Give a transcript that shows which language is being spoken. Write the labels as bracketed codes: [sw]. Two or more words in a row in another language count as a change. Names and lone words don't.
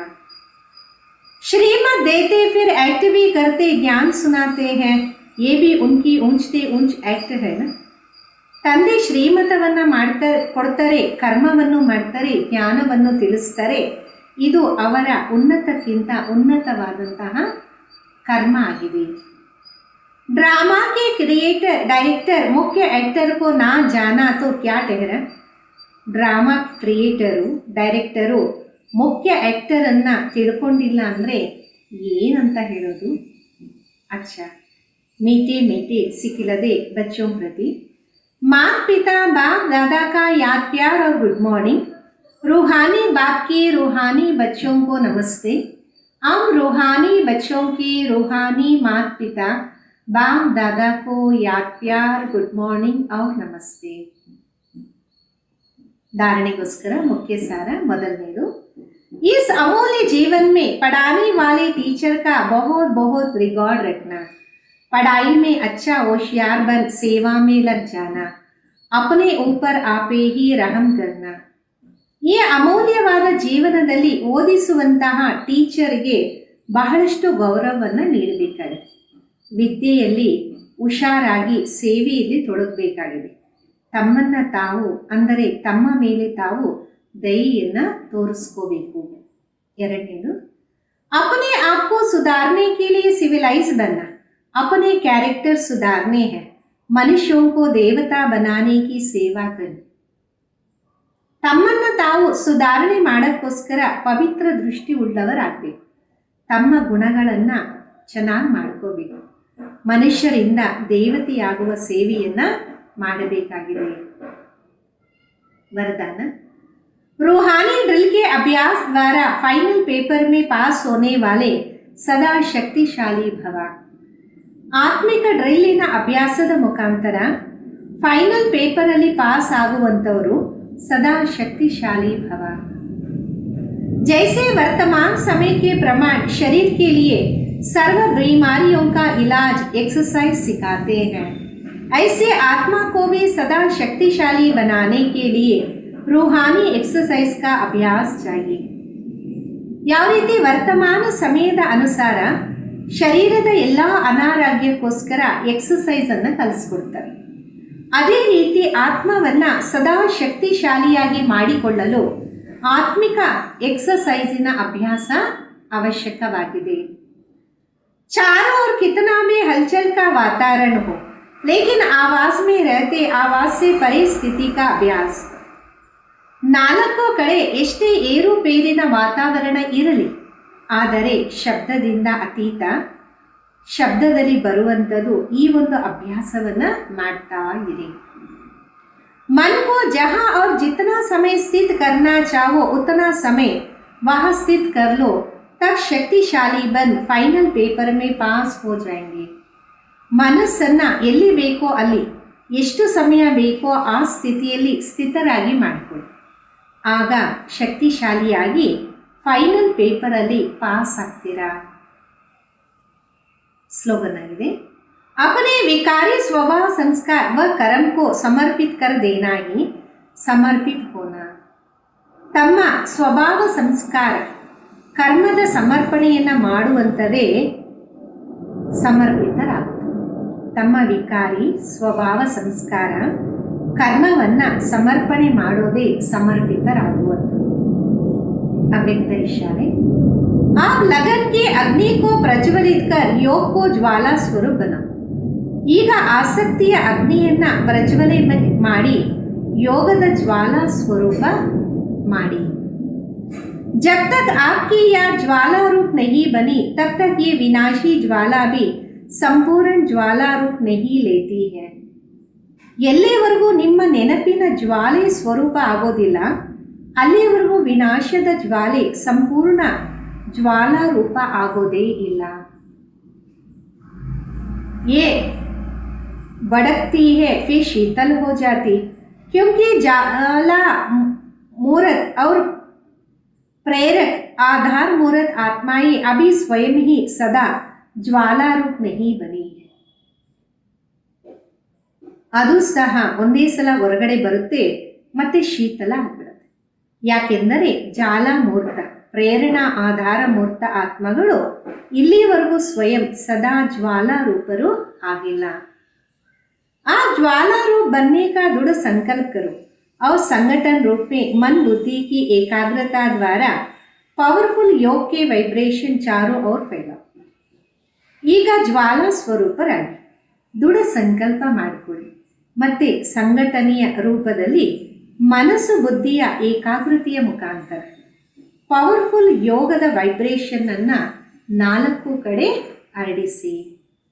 [hi] श्रीमत देते फिर एक्ट भी करते, ज्ञान सुनाते हैं. ये भी उनकी ऊंचते ऊंच एक्ट है ना. [kn] ತಂದೆ ಶ್ರೀಮತವನ್ನು ಕೊಡ್ತಾರೆ, ಕರ್ಮವನ್ನು ಮಾಡ್ತಾರೆ, ಜ್ಞಾನವನ್ನು ತಿಳಿಸ್ತಾರೆ. ಇದು ಅವರ ಉನ್ನತಕ್ಕಿಂತ ಉನ್ನತವಾದಂತಹ ಕರ್ಮ ಆಗಿದೆ. [hi] ड्रामा के [en] creator director [hi] मुख्य एक्टर को ना जाना तो क्या ठहरा. [en] drama creator director [kn] ಮುಖ್ಯ ಆ್ಯಕ್ಟರನ್ನು ತಿಳ್ಕೊಂಡಿಲ್ಲ ಅಂದರೆ ಏನಂತ ಹೇಳೋದು. [hi] अच्छा मीठे मीठे सिखिलदे बच्चों प्रति माता पिता बाप दादा का याद प्यार और [en] good morning. [hi] रूहानी बाप की रूहानी बच्चों को नमस्ते. हम रूहानी बच्चों की रूहानी माता पिता बाप दादा को याद प्यार [en] good morning [hi] और नमस्ते. धारणेಗೋಸ್ಕರ मुख्य सारा ಮೊದಲನೇದು, इस अमूल्य जीवन में पढ़ाने वाले टीचर का बहुत बहुत रिकॉर्ड रखना. पढ़ाई में अच्छा होशियार बन सेवा में लग जाना. अपने ऊपर आपे ही रहम करना. [kn] ಈ ಅಮೂಲ್ಯವಾದ ಜೀವನದಲ್ಲಿ ಓದಿಸುವಂತಹ ಟೀಚರ್ಗೆ ಬಹಳಷ್ಟು ಗೌರವವನ್ನು ನೀಡಬೇಕಾಗಿದೆ. ವಿದ್ಯೆಯಲ್ಲಿ ಹುಷಾರಾಗಿ ಸೇವೆಯಲ್ಲಿ ತೊಡಗಬೇಕಾಗಿದೆ. ತಮ್ಮನ್ನ ತಾವು ಅಂದರೆ ತಮ್ಮ ಮೇಲೆ ತಾವು ದಯೆಯನ್ನು ತೋರಿಸ್ಕೋಬೇಕು. ಎರಡನೇದು, [hi] अपने आप को सुधारने के लिए सिविलाइज बनना. अपने कैरेक्टर सुधारने हैं. मनुष्यों को देवता बनाने की सेवा करनी. [kn] ತಮ್ಮನ್ನ ತಾವು ಸುಧಾರಣೆ ಮಾಡೋಕ್ಕೋಸ್ಕರ ಪವಿತ್ರ ದೃಷ್ಟಿ ಉಳ್ಳವರಾಗಬೇಕು. ತಮ್ಮ ಗುಣಗಳನ್ನು ಚೆನ್ನಾಗಿ ಮಾಡ್ಕೋಬೇಕು. ಮನುಷ್ಯರಿಂದ ದೇವತೆಯಾಗುವ ಸೇವೆಯನ್ನ ಮಾಡಬೇಕಾಗಿದೆ. [hi] वरदान, रूहानी ड्रिल के अभ्यास द्वारा [en] final paper [hi] में पास होने वाले सदा शक्तिशाली भव. [kn] ಆತ್ಮಿಕ ಡ್ರಿಲ್ಲಿನ ಅಭ್ಯಾಸದ ಮುಖಾಂತರ [en] final paper pass [kn] ಆಗುವಂಥವರು [hi] सदा शक्तिशाली भव. जैसे वर्तमान समय के प्रमाण शरीर के लिए सर्व बीमारियों का इलाज एक्सरसाइज सिखाते हैं, ऐसे आत्मा को भी सदा शक्तिशाली बनाने के लिए रूहानी एक्सरसाइज का अभ्यास चाहिए. [kn] ಯಾವ ರೀತಿ ವರ್ತಮಾನ ಸಮಯದ ಅನುಸಾರ ಶರೀರದ ಎಲ್ಲ ಅನಾರೋಗ್ಯಕ್ಕೋಸ್ಕರ ಎಕ್ಸಸೈಸ್ ಅನ್ನು ಕಲಿಸ್ಕೊಡ್ತಾರೆ, ಅದೇ ರೀತಿ ಆತ್ಮವನ್ನ ಸದಾ ಶಕ್ತಿಶಾಲಿಯಾಗಿ ಮಾಡಿಕೊಳ್ಳಲು ಆತ್ಮಿಕ ಎಕ್ಸಸೈಸಿನ ಅಭ್ಯಾಸ ಅವಶ್ಯಕವಾಗಿದೆ. [hi] चारों ओर कितना भी हलचल का वातावरण हो, लेकिन आवाज में रहते आवाज से परे स्थिति का अभ्यास. [kn] ನಾಲ್ಕು ಕಡೆ ಎಷ್ಟೇ ಏರುಪೇರಿನ ವಾತಾವರಣ ಇರಲಿ, ಆದರೆ ಶಬ್ದದಿಂದ ಅತೀತ, ಶಬ್ದದಲ್ಲಿ ಬರುವಂಥದ್ದು ಈ ಒಂದು ಅಭ್ಯಾಸವನ್ನ ಮಾಡ್ತಾ ಇರಿ. [hi] मन को जहाँ और जितना समय स्थित करना चाहो उतना समय वहाँ स्थित कर लो, तब शक्तिशाली बन [en] final paper [hi] में पास हो जाएंगे. [kn] ಮನಸ್ಸನ್ನ ಎಲ್ಲಿ ಬೇಕೋ ಅಲ್ಲಿ ಎಷ್ಟು ಸಮಯ ಬೇಕೋ ಆ ಸ್ಥಿತಿಯಲ್ಲಿ ಸ್ಥಿತರಾಗಿ ಮಾಡಿಕೊಳ್ಳಿ. ಆಗ ಶಕ್ತಿಶಾಲಿಯಾಗಿ [en] final paper pass [kn] ಆಗ್ತೀರಾ. [hi] स्लोगन आಗಿದೆ, अपने विकारी स्वभाव संस्कार व कर्म को समर्पित कर देना ही समर्पित होना. [kn] ತಮ್ಮ ಸ್ವಭಾವ ಸಂಸ್ಕಾರ ಕರ್ಮದ ಸಮರ್ಪಣೆಯನ್ನು ಮಾಡುವಂಥದ್ದೇ ಸಮರ್ಪಿತರಾಗುವುದು. ತಮ್ಮ ವಿಕಾರಿ ಸ್ವಭಾವ ಸಂಸ್ಕಾರ ಕರ್ಮವನ್ನು ಸಮರ್ಪಣೆ ಮಾಡೋದೇ ಸಮರ್ಪಿತರಾಗುವಂಥದ್ದು. ಅವ್ಯಕ್ತ ಇಶಾರೆ, [hi] आप लगन के अग्नि को प्रज्वलित कर योग को ज्वाला स्वरूप बनाओ. [kn] ಈಗ ಆಸಕ್ತಿಯ ಅಗ್ನಿಯನ್ನ ಪ್ರಜ್ವಲೆ ಮಾಡಿ ಯೋಗದ ಜ್ವಾಲಾ ಸ್ವರೂಪ ಮಾಡಿ. [hi] जब तक आपकी यह ज्वाला रूप नहीं बनी तब तक ये विनाशी ज्वाला भी संपूर्ण ज्वाला रूप नहीं लेती है. [kn] ಎಲ್ಲಿವರೆಗೂ ನಿಮ್ಮ ನೆನಪಿನ ಜ್ವಾಲೆ ಸ್ವರೂಪ ಆಗೋದಿಲ್ಲ ಅಲ್ಲಿವರೆಗೂ ವಿನಾಶದ ಜ್ವಾಲೆ ಸಂಪೂರ್ಣ ಜ್ವಾಲಾ ರೂಪ ಆಗೋದೆ ಇಲ್ಲ. [hi] ये भड़कती है फिर शीतल हो जाती, क्योंकि ज्वाला मूर्त और प्रेरक आधार मूर्त आत्माएं अभी स्वयं ही सदा ज्वाला रूप नहीं बनी है. [kn] ಅದು ಸಹ ಒಂದೇ ಸಲ ಹೊರಗಡೆ ಬರುತ್ತೆ ಮತ್ತೆ ಶೀತಲ ಆಗ್ಬಿಡುತ್ತೆ. ಯಾಕೆಂದರೆ ಜಾಲಮೂರ್ತ ಪ್ರೇರಣಾ ಆಧಾರ ಮೂರ್ತ ಆತ್ಮಗಳು ಇಲ್ಲಿವರೆಗೂ ಸ್ವಯಂ ಸದಾ ಜ್ವಾಲಾ ರೂಪರು ಆಗಿಲ್ಲ. [hi] आ ज्वाला रूप बनने का दृढ़ संकल्प करो और संगठन रूप में मन बुद्धि की एकाग्रता द्वारा पावरफुल योग के वाइब्रेशन चारों ओर फैलाओ. [kn] ಈಗ ಜ್ವಾಲಾ ಸ್ವರೂಪರಾಗಿ ದೃಢ ಸಂಕಲ್ಪ ಮಾಡಿಕೊಳ್ಳಿ ಮತ್ತೆ ಸಂಘಟನೆಯ ರೂಪದಲ್ಲಿ ಮನಸ್ಸು ಬುದ್ಧಿಯ ಏಕಾಗ್ರತೆಯ ಮುಖಾಂತರ ಪವರ್ಫುಲ್ ಯೋಗದ ವೈಬ್ರೇಷನ್ ಅನ್ನ 4 ಕಡೆ ಹರಡಿಸಿ.